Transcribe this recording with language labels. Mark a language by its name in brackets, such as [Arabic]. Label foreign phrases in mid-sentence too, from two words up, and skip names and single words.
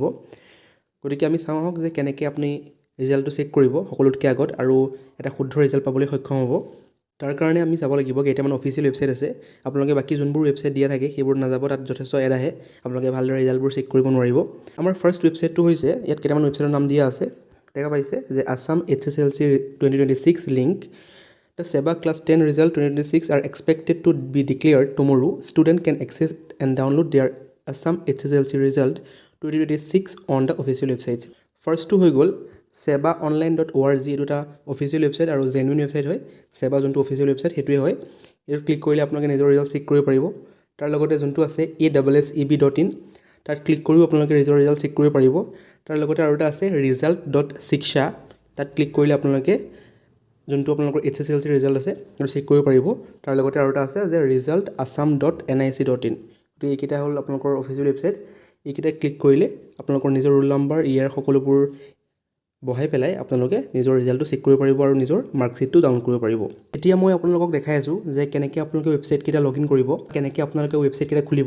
[Assamese] গতিকে আমি চাওঁ আহক যে কেনেকৈ আপুনি ৰিজাল্টটো চেক কৰিব সকলোতকৈ আগত আৰু এটা শুদ্ধ ৰিজাল্ট পাবলৈ সক্ষম হ'ব। তাৰ কাৰণে আমি যাব লাগিব কেইটামান [English] official website [Assamese] আছে। আপোনালোকে বাকী যোনবোৰ ৱেবছাইট দিয়া থাকে সেইবোৰ নাযাব, তাত যথেষ্ট এড আহে, আপোনালোকে ভালদৰে ৰিজাল্টবোৰ চেক কৰিব নোৱাৰিব। আমাৰ ফাৰ্ষ্ট ৱেবছাইটটো হৈছে ইয়াত কেইটামান ৱেবছাইটৰ নাম দিয়া আছে। দেখা পাইছে যে আছাম HSLC 2026 লিংক। [English] The SEBA Class 10 result 2026 are expected to be declared tomorrow. Students can access and download their Assam HSLC result 2026 on the official website. First to [Assamese] হৈ গ'ল sebaonline.org, এইটো এটা [English] official website [Assamese] আৰু [English] genuine website [Assamese] হয়। সেবা যোনটো [English] official website [Assamese] সেইটোৱে হয়। এইটো ক্লিক কৰিলে আপোনালোকে নিজৰ ৰিজাল্ট চেক কৰিব পাৰিব। তাৰ লগতে যোনটো আছে ASSEB.in, তাত ক্লিক কৰিও আপোনালোকে নিজৰ ৰিজাল্ট চেক কৰিব পাৰিব। তাৰ লগতে আৰু এটা আছে result.shiksha, তাত ক্লিক কৰিলে আপোনালোকে যোনটো আপোনালোকৰ HSLC ৰিজাল্ট আছে সেইটো চেক কৰিব পাৰিব। তাৰ লগতে আৰু এটা আছে যে result.assam.nic.in, গতিকে এইকেইটা হ'ল আপোনালোকৰ [English] official website. [Assamese] এইকেইটা ক্লিক কৰিলে আপোনালোকৰ নিজৰ [English] roll number [Assamese] ইয়াৰ সকলোবোৰ বহাই পেলাই আপোনালোকে নিজৰ ৰিজাল্টটো চেক কৰিব পাৰিব আৰু নিজৰ মাৰ্কশ্বিটটো ডাউনলোড কৰিব পাৰিব। এতিয়া মই আপোনালোকক দেখাই আছোঁ যে কেনেকৈ আপোনালোকে ৱেবছাইটকেইটা [English] log in [Assamese] কৰিব, কেনেকৈ আপোনালোকে ৱেবছাইটকেইটা খুলিব।